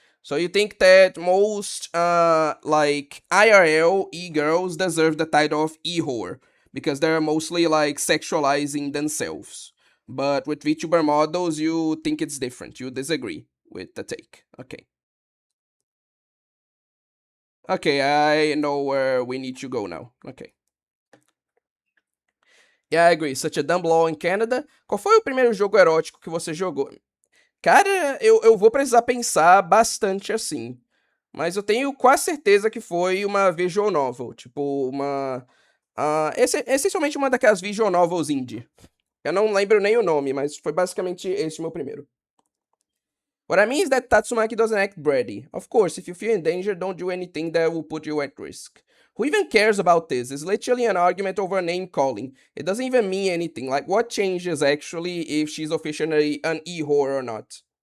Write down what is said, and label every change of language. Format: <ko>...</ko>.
<en>So you think that most, like, IRL e-girls deserve the title of e-whore because they're mostly, like, sexualizing themselves. But with VTuber models, you think it's different. You disagree with the take. Okay. Okay, I know where we need to go now. Okay. Yeah, I agree. Such a dumb law in Canada.</en> <pt>Qual foi o primeiro jogo erótico que você jogou? Cara, eu vou precisar pensar bastante assim. Mas eu tenho quase certeza que foi uma visual novel. Tipo, uma. Essencialmente uma daquelas visual novels indie. Eu não lembro nem o nome, mas foi basicamente esse o meu primeiro.</pt> <en>What I mean is that Tatsumaki doesn't act bratty. Of course, if you feel in danger, don't do anything that will put you at risk. Who even cares about this? It's literally an argument over name calling. It doesn't even mean anything. Like, what changes actually if she's officially an e-whore or not?</en>